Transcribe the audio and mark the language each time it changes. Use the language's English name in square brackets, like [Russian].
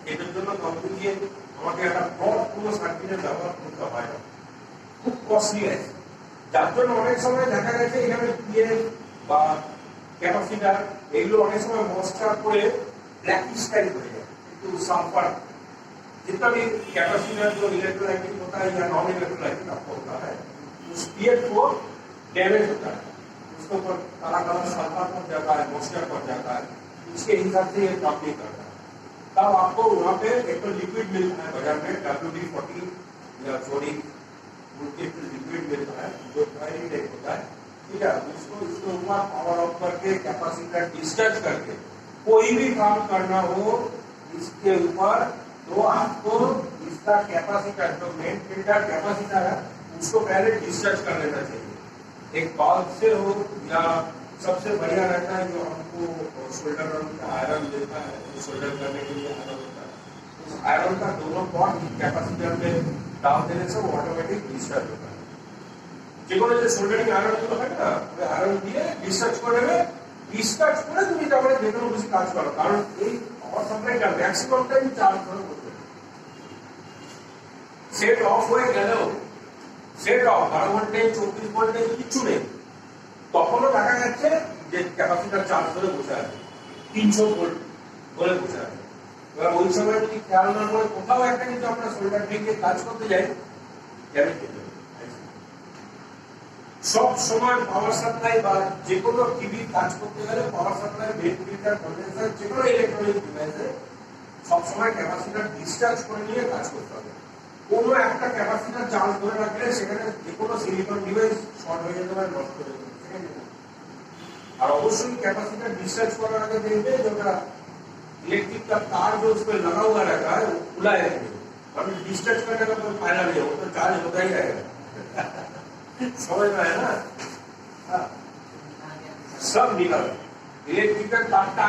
[Bangla] এটার জন্য কোম্পানি দিয়ে আমাকে একটা ব্রড কোনো সার্কিটের ব্যবহার করতে হয় না, খুব কস্টলি আছে। যার জন্য অনেক সময় দেখা গেছে এখানে পিএফ বা ক্যাপাসিটার এগুলো অনেক সময় ময়েশ্চার করে ব্ল্যাকিশ টাইপ হয়ে যায়, একটু সালফার। [Hindi] जितना भी कैपेसिटर जो इलेक्ट्रोलाइटिक होता है या नॉन इलेक्ट्रोलाइटिक आपको होता है उस पीएफ को डैमेज होता है, उसके ऊपर काला काला सल्फर पड़ जाता है, मॉइस्चर पड़ जाता है, इसके हिसाब से ये काम नहीं करता है। तब आपको वहाँ पे एक तो लिक्विड मिलता है बाजार में WD-40 या सोडिक लिक्विड मिलता है जो फायरिंग टाइप होता है, ठीक है। उसको इसके ऊपर पावर ऑफ करके कैपेसिटर डिस्चार्ज करके कोई भी काम करना हो इसके ऊपर तो आपको इसका कैपेसिटर जो मेन फिल्टर कैपेसिटर है उसको पहले डिस्चार्ज कर लेना चाहिए, एक बाल्ब से हो या सबसे बढ़िया रहता है जो हमको शोल्डर का आयरन देता है, शोल्डर करने के लिए आयरन होता है, उस आयरन का दोनों पॉट कैपेसिटर में डाल देने से वो ऑटोमेटिक डिस्चार्ज होता है। [Bangla] যেগুলো যে সোল্ডারিং আয়রন গুলো হয় না, ওই আয়রন দিয়ে ডিসচার্জ করে নেবে, ডিসচার্জ করে তুমি তারপরে যে কোনো কিছু কাজ করো, কারণ এই পাওয়ার সাপ্লাইটা ম্যাক্সিমাম টাইম চার্জ ধরে করতে হবে। সেট অফ হয়ে গেলেও সেট অফ 12 ঘন্টায় 24 ঘন্টায় কিছু নেই, তখনও দেখা যাচ্ছে যে ক্যাপাসিটার চার্জ ধরে বসে আছে 300 ভোল্ট ধরে বসে আছে। এবার ওই সময় যদি খেয়াল না করে কোথাও একটা কিছু আমরা সোল্ডার ভেঙে কাজ করতে যাই, ড্যামেজ হয়ে যাবে। সব সময় পাওয়ার সাপ্লাই বা যে কোনো টিভি কাজ করতে গেলে power supply main filter condenser যে কোনো ইলেকট্রনিক ডিভাইসে সব সময় ক্যাপাসিটার ডিসচার্জ করে নিয়ে কাজ করতে হবে। কোনো একটা ক্যাপাসিটার চার্জ ধরে রাখলে সেখানে যে কোনো সিলিকন ডিভাইস শর্ট হয়ে যেতে পারে, নষ্ট হয়ে যেতে পারে। আর অবশ্যই [Hindi] कैपेसिटर डिस्चार्ज [Bangla] করার আগে দেখবে যেটা [Hindi] इलेक्ट्रिक का तार जो उस पर लगा हुआ रहता है वो खुला है, अभी डिस्चार्ज करने का कोई फायदा नहीं है, वो तो चार्ज होता ही रहेगा। समझ में आया ना, सब निकल इलेक्ट्रिक का तार